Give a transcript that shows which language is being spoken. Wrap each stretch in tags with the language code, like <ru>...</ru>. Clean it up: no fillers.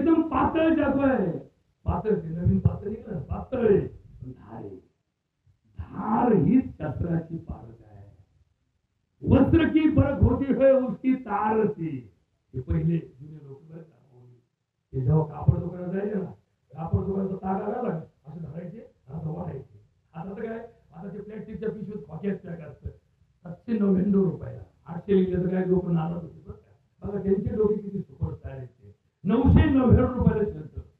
<mr>पातळ चाकू आहे, पातळ नवीन पातळ निघालं पातळ आहे, धार आहे. धार ही शस्त्राची पारख आहे.</mr> <hi>वस्त्र की परख होती है उसकी तार थी.</hi> <mr>हे पहिले जुने लोक बरं का, ते जेव्हा कापड दुकानात जायचे ना, कापड दुकानाचा तागा घाला असं धरायचे, असं वाढायचे. आता तर काय, आता ते प्लॅस्टिकच्या पिशवीत खोक्यात पॅक असतं. 799 रुपयाला 800 लिहिले तर काय लोक नाराज होते बरं का. बघा त्यांचे डोके किती सुपर तयार आहेत. 999 रुपयाला शर्ट.</mr>